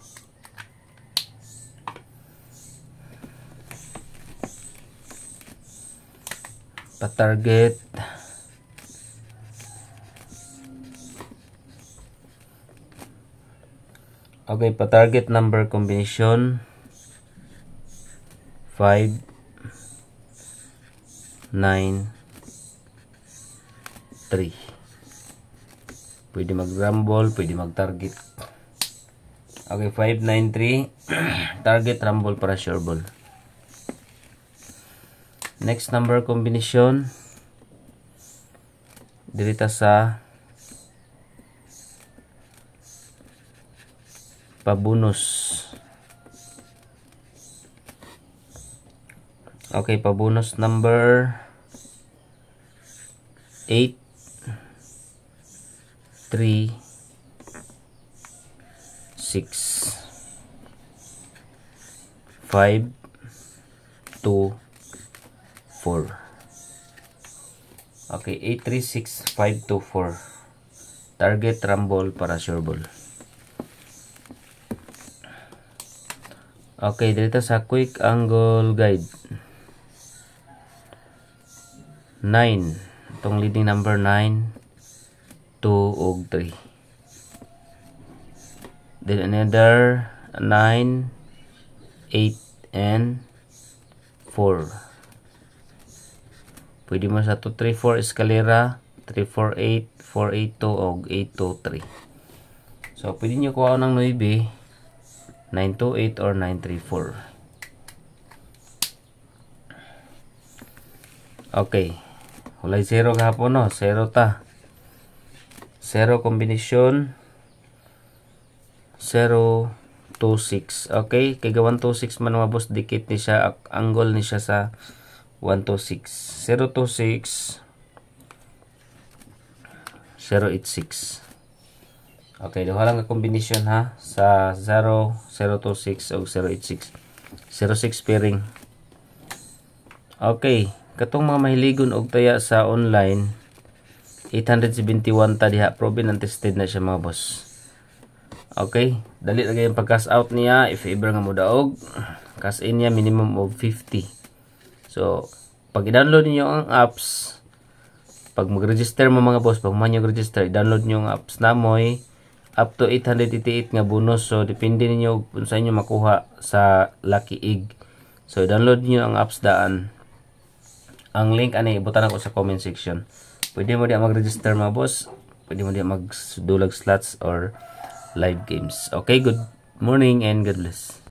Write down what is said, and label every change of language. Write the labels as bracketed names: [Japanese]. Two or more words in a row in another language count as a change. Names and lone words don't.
[Cebuano] Pa-target okay, pa-target [English] number combination [Cebuano] 5, 9, 3. Pwede mag-rumble, pwede mag-target. Okay, 5, 9, 3. Target, rumble para sure ball. [English] Next number combination [Cebuano] dirita sa pabonus. Okay, pabonus number 8, 3, 6, 5, 2, 4. Okay, 8, 3, 6, 5, 2, 4. Target, rumble para sure ball. Okay, dito sa [English] quick angle guide [Cebuano] 9. Itong leading number 9, 2, ug 3. [English] Then another 9, 8, and 4. [Cebuano] Pwede mo sa 2, 3, 4 eskalera, 3, 4, 8, 4, 8, 2, o 8, 2, 3. [Filipino] So, pwede nyo kuha ng 9, 9, 2, 8, or 9, 3, 4. Okay. [Cebuano] Hulay 0 kahapon, no? 0 ta. 0 combination. 0, 2, 6. Okay. Kaya 1, 2, 6 man mga boss, dikit ni siya, angle ni siya sa 1, 2, 6. 0, 2, 6. 0, 8, 6. Okay, duha lang ka combination ha. Sa 0, 0, 2, 6 o 0, 8, 6. 0, 6 pairing. Okay, katong mga mahiligon og taya sa online, 871 ta diha. [English] Proven and tested [Cebuano] na siya mga boss. Okay, dali lagi yung pag-cash out niya. If ever nga mo daog, [English] cash in [Cebuano] niya [English] minimum of 50. [Cebuano] So, pag i-download niyo ang apps, pag mag-register mo mga boss, pag man yung register, i-download niyo ang apps na mo'y up to 888 nga bonus. [Filipino] So, depende niyo kung saan niyo makuha sa Lucky Egg. [Cebuano] So, i-download niyo ang apps daan. Ang link, ibutan ako sa [English] comment section. [Cebuano] Pwede mo diya mag-register mga boss. Pwede mo diya mag-dulag [English] slots or live games. Okay, good morning and God bless.